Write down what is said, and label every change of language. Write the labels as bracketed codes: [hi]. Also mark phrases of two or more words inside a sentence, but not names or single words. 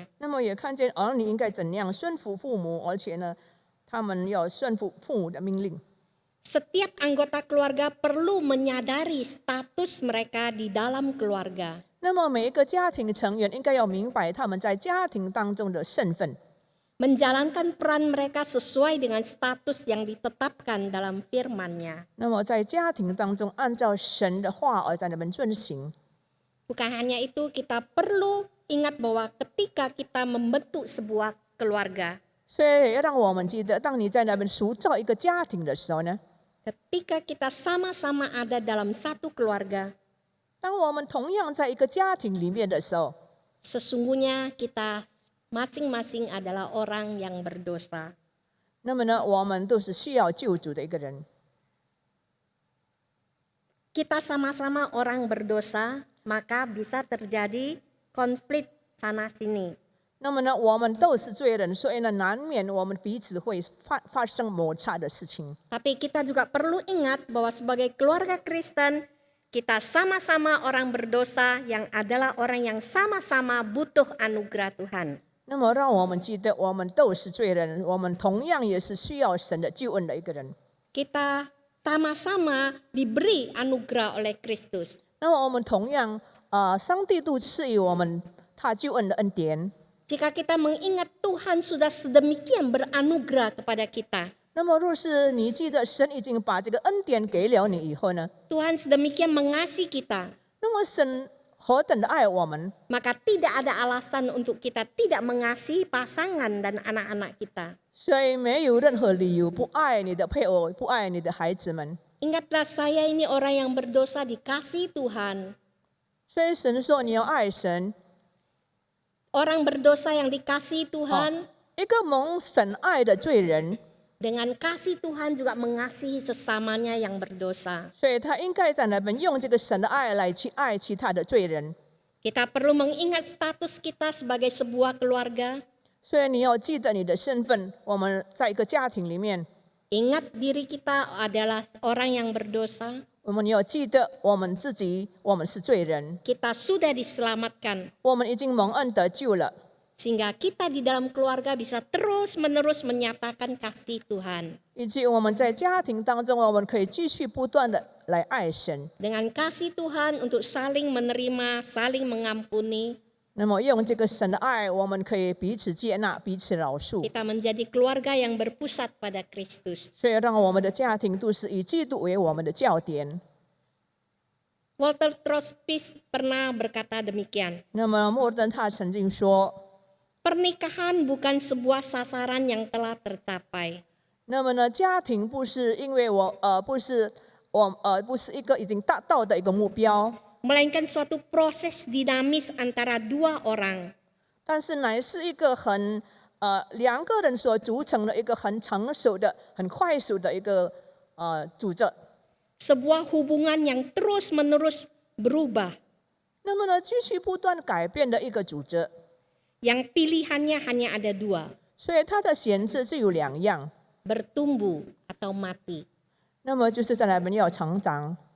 [zh] 那么也看见儿女应该怎样顺服父母，而且呢，他们要顺服父母的命令。 [id] Setiap anggota keluarga perlu menyadari status mereka di dalam keluarga. [zh] 那么每一个家庭成员应该要明白他们在家庭当中的身份， [id] Menjalankan peran mereka sesuai dengan status yang ditetapkan dalam firman-Nya. [zh] 那么在家庭当中按照神的话而在那边遵行。 [id] Bukan hanya itu, kita perlu ingat bahwa ketika kita membentuk sebuah keluarga, [zh] 所以要让我们记得，当你在那边塑造一个家庭的时候呢， [id] ketika kita sama-sama ada dalam satu keluarga, [zh] 当我们同样在一个家庭里面的时候， [id] sesungguhnya kita masing-masing adalah orang yang berdosa. [zh] 那么呢，我们都是需要救主的一个人。 [id] Kita sama-sama orang berdosa, maka bisa terjadi konflik sana-sini. [zh] 那么呢，我们都是罪人，所以呢，难免我们彼此会发生摩擦的事情。 [id] Tapi kita juga perlu ingat bahwa sebagai keluarga Kristen, kita sama-sama orang berdosa yang adalah orang yang sama-sama butuh anugerah Tuhan. [zh] 那么让我们记得，我们都是罪人，我们同样也是需要神的救恩的一个人。 [id] kita sama-sama diberi anugerah oleh Kristus. [zh] 那么我们同样，上帝都赐予我们他救恩的恩典。 [id] Jika kita mengingat Tuhan sudah sedemikian beranugerah kepada kita, [zh] 那么若是你记得神已经把这个恩典给了你以后呢， [id] Tuhan sedemikian mengasihi kita, [zh] 那么神何等的爱我们， [id] maka tidak ada alasan untuk kita tidak mengasihi pasangan dan anak-anak kita. [zh] 所以没有任何理由不爱你的配偶，不爱你的孩子们。 [id] Ingatlah saya ini orang yang berdosa dikasihi Tuhan. [zh] 所以神说你要爱神， [id] Orang berdosa yang dikasihi Tuhan, [zh] 一个蒙神爱的罪人， [id] dengan kasih Tuhan juga mengasihi sesamanya yang berdosa. [zh] 所以他应该在那边用这个神的爱来去爱其他的罪人。 [id] Kita perlu mengingat status kita sebagai sebuah keluarga. [zh] 所以你要记得你的身份，我们在一个家庭里面， [id] Ingat diri kita adalah orang yang berdosa. [zh] 我们要记得我们自己，我们是罪人， [id] Kita sudah diselamatkan. [zh] 我们已经蒙恩得救了。 [id] Sehingga kita di dalam keluarga bisa terus-menerus menyatakan kasih Tuhan. [zh] 以及我们在家庭当中，我们可以继续不断的来爱神。 [id] Dengan kasih Tuhan untuk saling menerima, saling mengampuni, [zh] 那么用这个神的爱，我们可以彼此接纳，彼此饶恕， [id] kita menjadi keluarga yang berpusat pada Kristus. [zh] 所以让我们的家庭都是以基督为我们的焦点。 [id] Walter Trotsky pernah berkata demikian, [zh] 那么莫尔登他曾经说， [id] pernikahan bukan sebuah sasaran yang telah tercapai. [zh] 那么呢，家庭不是因为不是一个已经达到的一个目标， [id] Melainkan suatu proses dinamis antara dua orang. [zh] 但是乃是一个两个人所组成的一个很成熟的、很快速的一个组织。 [id] Sebuah hubungan yang terus-menerus berubah. [zh] 那么呢，继续不断改变的一个组织， [id] Yang pilihannya hanya ada dua, [zh] 所以它的选择只有两样， [id] bertumbuh atau mati. [zh] 那么就是在那边要成长。